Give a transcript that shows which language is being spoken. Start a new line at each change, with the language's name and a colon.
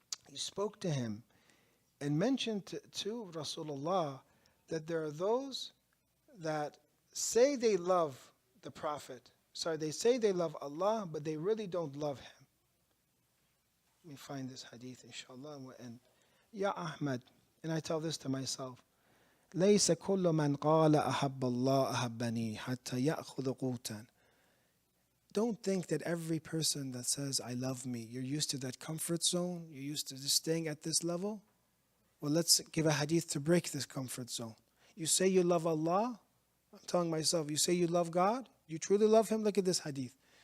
English: He spoke to him and mentioned to Rasulullah that there are those that say they love the Prophet. They say they love Allah, but they really don't love Him. Let me find this hadith, inshallah, and we'll end. Ya Ahmad, and I tell this to myself,
Arabic: ليس كل من قال أحب الله أحبني حتى يأخذ قوتا.
English: Don't think that every person that says, I love me, you're used to that comfort zone, you're used to just staying at this level. Well, let's give a hadith to break this comfort zone. You say you love Allah, I'm telling myself, you say you love God, you truly love Him, look at this hadith.